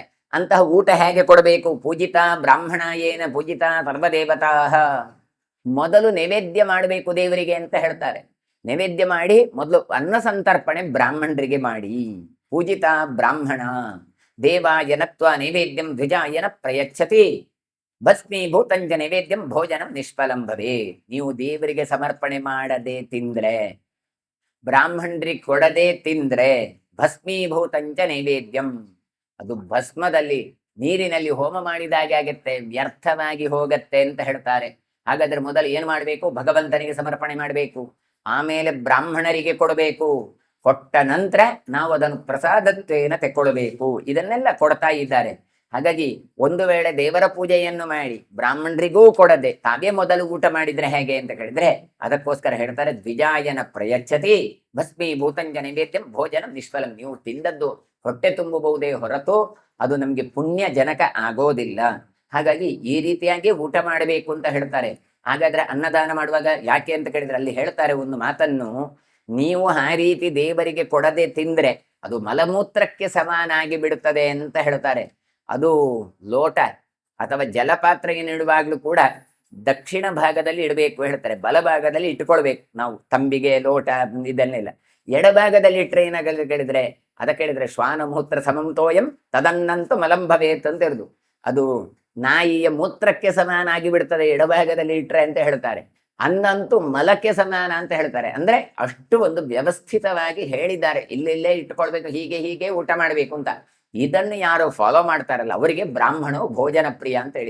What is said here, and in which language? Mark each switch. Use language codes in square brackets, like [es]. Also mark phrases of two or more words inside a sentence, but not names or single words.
[kn] ಅಂತಹ ಊಟ ಹೇಗೆ ಕೊಡಬೇಕು? [sa] ಪೂಜಿತ ಬ್ರಾಹ್ಮಣ ಏನ ಪೂಜಿತ ಸರ್ವದೇವತಾ. [kn] ಮೊದಲು ನೈವೇದ್ಯ ಮಾಡಬೇಕು ದೇವರಿಗೆ ಅಂತ ಹೇಳ್ತಾರೆ. ನೈವೇದ್ಯ ಮಾಡಿ ಮೊದಲು ಅನ್ನ ಸಂತರ್ಪಣೆ ಬ್ರಾಹ್ಮಣರಿಗೆ ಮಾಡಿ. [sa] ಪೂಜಿತ ಬ್ರಾಹ್ಮಣ ದೇವಾಯನತ್ವ ನೈವೇದ್ಯಂ ದ್ವಿಜಾಯನ ಪ್ರಯಚ್ಛತಿ ಭಸ್ಮೀಭೂತಂಜ ನೈವೇದ್ಯಂ ಭೋಜನಂ ನಿಷ್ಫಲಂ ಭವೇ. [kn] ನೀವು ದೇವರಿಗೆ ಸಮರ್ಪಣೆ ಮಾಡದೆ ತಿಂದ್ರೆ, ಬ್ರಾಹ್ಮಣರಿಗೆ ಕೊಡದೆ ತಿಂದ್ರೆ [sa] ಭಸ್ಮೀಭೂತಂಚ ನೈವೇದ್ಯಂ, [kn] ಅದು ಭಸ್ಮದಲ್ಲಿ ನೀರಿನಲ್ಲಿ ಹೋಮ ಮಾಡಿದಾಗೆ ಆಗತ್ತೆ, ವ್ಯರ್ಥವಾಗಿ ಹೋಗತ್ತೆ ಅಂತ ಹೇಳ್ತಾರೆ. ಹಾಗಾದ್ರೆ ಮೊದಲು ಏನ್ ಮಾಡ್ಬೇಕು? ಭಗವಂತನಿಗೆ ಸಮರ್ಪಣೆ ಮಾಡಬೇಕು, ಆಮೇಲೆ ಬ್ರಾಹ್ಮಣರಿಗೆ ಕೊಡಬೇಕು. ಕೊಟ್ಟ ನಂತರ ನಾವು ಅದನ್ನು ಪ್ರಸಾದತ್ವೇನ ತೆಕ್ಕೊಳ್ಬೇಕು. ಇದನ್ನೆಲ್ಲ ಕೊಡ್ತಾ ಇದ್ದಾರೆ. ಹಾಗಾಗಿ ಒಂದು ವೇಳೆ ದೇವರ ಪೂಜೆಯನ್ನು ಮಾಡಿ ಬ್ರಾಹ್ಮಣರಿಗೂ ಕೊಡದೆ ತಾವೇ ಮೊದಲು ಊಟ ಮಾಡಿದ್ರೆ ಹೇಗೆ ಅಂತ ಹೇಳಿದ್ರೆ ಅದಕ್ಕೋಸ್ಕರ ಹೇಳ್ತಾರೆ [sa] ದ್ವಿಜಾಯನ ಪ್ರಯಚ್ಛತಿ ಭಸ್ಮೀಭೂತಂಜ ನೈವೇದ್ಯಂ ಭೋಜನಂ ನಿಷ್ಫಲಂ. [kn] ನೀವು ತಿಂದದ್ದು ಹೊಟ್ಟೆ ತುಂಬಬಹುದೇ ಹೊರತು ಅದು ನಮ್ಗೆ ಪುಣ್ಯ ಜನಕ ಆಗೋದಿಲ್ಲ. ಹಾಗಾಗಿ ಈ ರೀತಿಯಾಗಿ ಊಟ ಮಾಡಬೇಕು ಅಂತ ಹೇಳ್ತಾರೆ. ಹಾಗಾದ್ರೆ ಅನ್ನದಾನ ಮಾಡುವಾಗ ಯಾಕೆ ಅಂತ ಕೇಳಿದ್ರೆ ಅಲ್ಲಿ ಹೇಳ್ತಾರೆ ಒಂದು ಮಾತನ್ನು, ನೀವು ಆ ರೀತಿ ದೇವರಿಗೆ ಕೊಡದೆ ತಿಂದ್ರೆ ಅದು ಮಲಮೂತ್ರಕ್ಕೆ ಸಮಾನಾಗಿ ಬಿಡುತ್ತದೆ ಅಂತ ಹೇಳ್ತಾರೆ. ಅದು ಲೋಟ ಅಥವಾ ಜಲಪಾತ್ರ ಏನಿಡುವಾಗ್ಲೂ ಕೂಡ ದಕ್ಷಿಣ ಭಾಗದಲ್ಲಿ ಇಡಬೇಕು ಹೇಳ್ತಾರೆ, ಬಲಭಾಗದಲ್ಲಿ ಇಟ್ಕೊಳ್ಬೇಕು ನಾವು ತಂಬಿಗೆ ಲೋಟ ಇದನ್ನೆಲ್ಲ. ಎಡಭಾಗದಲ್ಲಿ ಇಟ್ರೆ ಏನಾಗಲ್ಲ ಕೇಳಿದ್ರೆ ಅದಕ್ಕೆ ಹೇಳಿದ್ರೆ [sa] ಶ್ವಾನ ಮೂತ್ರ ಸಮಂ ತೋಯಂ ತದನ್ನಂತೂ ಮಲಂ ಭವೇತ್ [kn] ಅಂತ ಇರುದು. ಅದು ನಾಯಿಯ ಮೂತ್ರಕ್ಕೆ ಸಮಾನ ಆಗಿ ಬಿಡ್ತದೆ ಎಡಭಾಗದಲ್ಲಿ ಇಟ್ರೆ ಅಂತ ಹೇಳ್ತಾರೆ. ಅನ್ನಂತೂ ಮಲಕ್ಕೆ ಸಮಾನ ಅಂತ ಹೇಳ್ತಾರೆ. ಅಂದ್ರೆ ಅಷ್ಟು ಒಂದು ವ್ಯವಸ್ಥಿತವಾಗಿ ಹೇಳಿದ್ದಾರೆ, ಇಲ್ಲಿಲ್ಲೇ ಇಟ್ಕೊಳ್ಬೇಕು, ಹೀಗೆ ಹೀಗೆ ಊಟ ಮಾಡ್ಬೇಕು ಅಂತ. ಇದನ್ನು ಯಾರು ಫಾಲೋ ಮಾಡ್ತಾರಲ್ಲ ಅವರಿಗೆ [sa] ಬ್ರಾಹ್ಮಣೋ ಭೋಜನ ಪ್ರಿಯ [kn] ಅಂತ ಹೇಳಿ.